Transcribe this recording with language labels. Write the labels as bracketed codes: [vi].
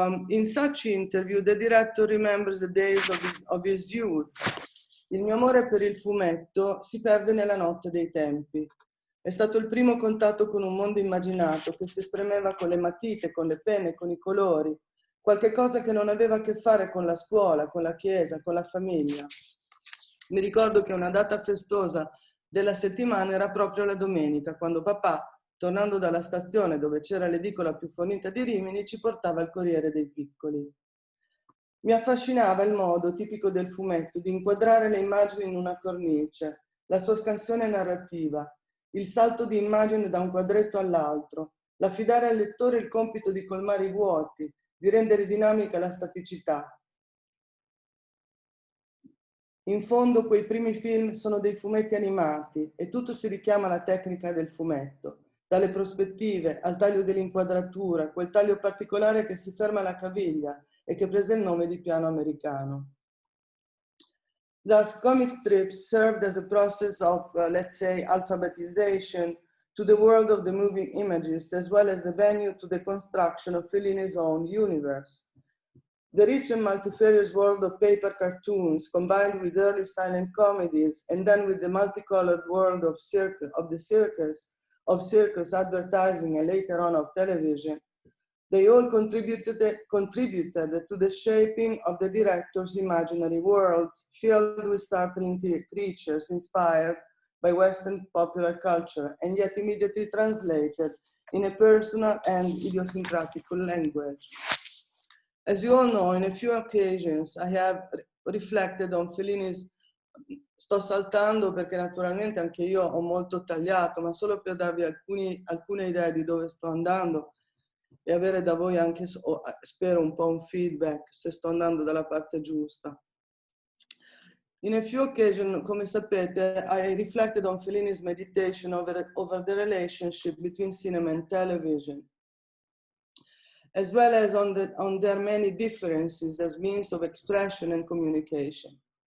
[en] In such interview, the director remembers the days of his youth. [it] Il mio amore per il fumetto si perde nella notte dei tempi. È stato il primo contatto con un mondo immaginato che si esprimeva con le matite, con le penne, con i colori, qualche cosa che non aveva a che fare con la scuola, con la chiesa, con la famiglia. Mi ricordo che una data festosa della settimana era proprio la domenica, quando papà, tornando dalla stazione dove c'era l'edicola più fornita di Rimini, ci portava il Corriere dei Piccoli. Mi affascinava il modo tipico del fumetto di inquadrare le immagini in una cornice, la sua scansione narrativa, il salto di immagine da un quadretto all'altro, l'affidare al lettore il compito di colmare i vuoti, di rendere dinamica la staticità. In fondo quei primi film sono dei fumetti animati e tutto si richiama alla tecnica del fumetto, dalle prospettive al taglio dell'inquadratura, quel taglio particolare che si ferma alla caviglia e che prese il nome di piano americano. [en] Thus, comic strips served as a process of, let's say, alphabetization to the world of the moving images, as well as a venue to the construction of Fellini's own universe. The rich and multifarious world of paper cartoons, combined with early silent comedies, and then with the multicolored world of circus, advertising, and later on of television, they all contributed to the shaping of the director's imaginary worlds, filled with startling creatures inspired by Western popular culture, and yet immediately translated in a personal and idiosyncratic language. As you all know, in a few occasions I have reflected on Fellini's. [it] Sto saltando perché naturalmente anche io ho molto tagliato, ma solo per darvi alcune idee di dove sto andando e avere da voi anche, spero, un po' un feedback se sto andando dalla parte giusta. [en] In a few occasions, [it] come sapete, [en] I reflected on Fellini's meditation over the relationship between cinema and television, as well as on their many differences as means of expression and communication.